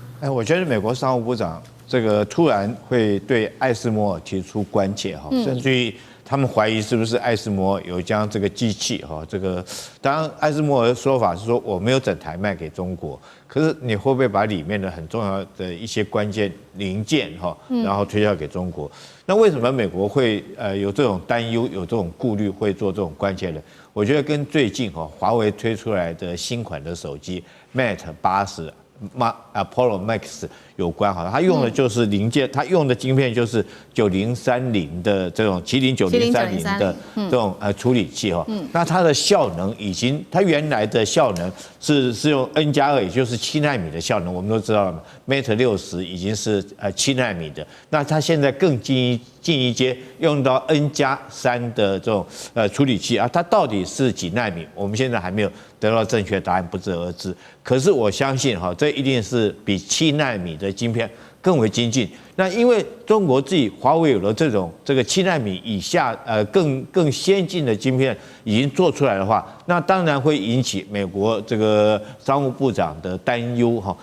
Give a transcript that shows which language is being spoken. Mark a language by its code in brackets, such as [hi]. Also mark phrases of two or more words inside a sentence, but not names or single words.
[zh] 我覺得美國商務部長這個突然會對艾斯摩爾提出關切哈，甚至於他們懷疑是不是艾斯摩爾有將這個機器哈，這個當然艾斯摩爾的說法是說我沒有整台賣給中國，可是你會不會把裡面的很重要的一些關鍵零件哈，然後推銷給中國？那為什麼美國會有這種擔憂、有這種顧慮，會做這種關切呢？我覺得跟最近哈華為推出來的新款的手機 Mate 80。Apollo Max 有關哈，它用的就是零件，它用的晶片就是9030的這種麒麟9030的這種處理器哈。那它的效能已經，它原來的效能是用 N+2，也就是7奈米的效能，我們都知道了嘛。Mate 60已經是7奈米的，那它現在更進一階，用到 N+3的這種處理器啊，它到底是幾奈米？我們現在還沒有得到正確答案，不得而知。可是我相信哈，這一定是比7奈米的晶片更為精進。那因為中國自己華為有了這個7奈米以下更先進的晶片已經做出來的話，那當然會引起美國這個商務部長的擔憂哈。